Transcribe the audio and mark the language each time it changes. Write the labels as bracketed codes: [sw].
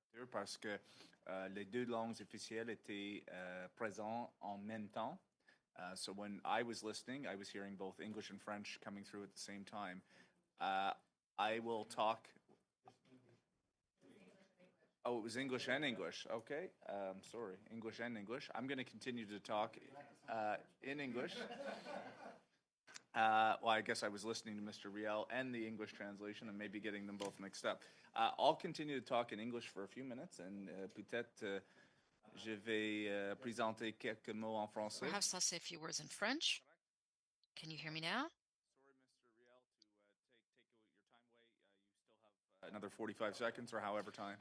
[fr] Parce que les deux langues officielles étaient présentes en même temps. [en] So when I was listening, I was hearing both English and French coming through at the same time. I will talk. Oh, it was English and English. Okay. Sorry, English and English. I'm going to continue to talk in English. Well, I guess I was listening to Mr. Riel and the English translation and maybe getting them both mixed up. I'll continue to talk in English for a few minutes and [fr] peut-être je vais présenter quelques mots en français. [en] Perhaps I'll say a few words in French. Can you hear me now? Sorry, Mr. Riel, to take your time away. You still have another 45 seconds or however time.